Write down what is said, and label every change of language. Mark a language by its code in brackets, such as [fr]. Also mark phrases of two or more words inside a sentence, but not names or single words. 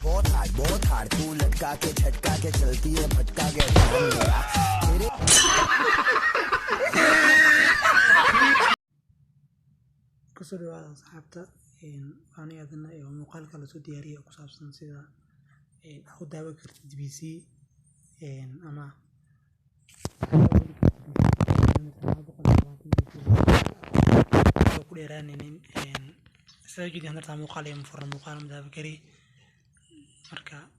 [hi] बहुत हार्ड तू लटका के झटका के चलती है भटका के तेरे [so] kusoo dhawaada asxaabta aan adana ee muuqaalka la soo diyaariyay oo ku saabsan sida aad u daawo kartid PC ama ku dheeraanaynin sida jidii handarta muuqaal iyo furna muuqaal ma daawo kari marka